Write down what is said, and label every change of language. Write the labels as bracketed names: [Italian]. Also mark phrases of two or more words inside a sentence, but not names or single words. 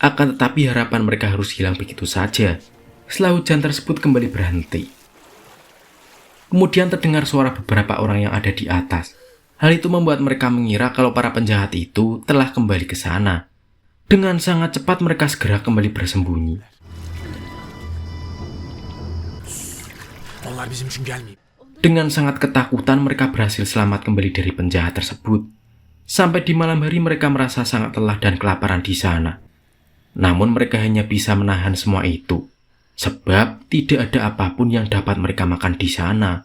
[Indonesian] Akan tetapi harapan mereka harus hilang begitu saja setelah hujan tersebut kembali berhenti. Kemudian terdengar suara beberapa orang yang ada di atas. Hal itu membuat mereka mengira kalau para penjahat itu telah kembali ke sana. Dengan sangat cepat mereka segera kembali bersembunyi. [Turkish] Onlar bizim için gelmeyip. [Indonesian] Dengan sangat ketakutan mereka berhasil selamat kembali dari penjahat tersebut. Sampai di malam hari mereka merasa sangat lelah dan kelaparan di sana. Namun mereka hanya bisa menahan semua itu, sebab tidak ada apapun yang dapat mereka makan di sana.